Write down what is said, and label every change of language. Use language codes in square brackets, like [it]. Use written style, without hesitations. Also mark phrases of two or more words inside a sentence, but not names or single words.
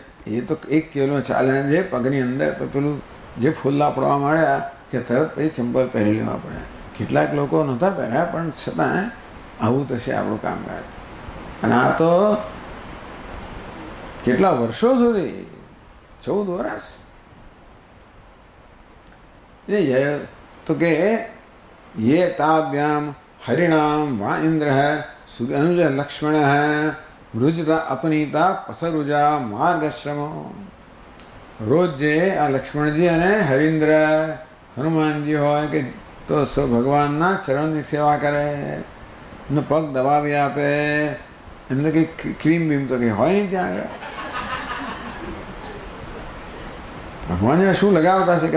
[gu] એ તો 1 કિલો ચાલે છે પગની અંદર, પેલું જે ફૂલ્લા પડવા માંડ્યા કે તરત પછી ચંપલ પહેરી લેવા પડે. કેટલાક લોકો નહોતા પહેર્યા, પણ છતાં આવું તો છે આપણું કામકાજ. અને આ તો કેટલા વર્ષો સુધી, 14 વર્ષ. તો કે [sa] ये ताभ्याम हरिणाम वा इंद्र अनुज लक्ष्मण मृजता अपनीता पथरुजा मार्गश्रम. [gu] રોજ જે આ લક્ષ્મણજી અને હરિન્દ્ર હનુમાનજી હોય કે તો ભગવાનના ચરણની સેવા કરે, એમનો પગ દબાવી આપે. એમને કંઈ ક્રીમ બીમ તો કંઈ હોય નહીં ત્યાં આગળ. ભગવાનને શું લગાવતા છે?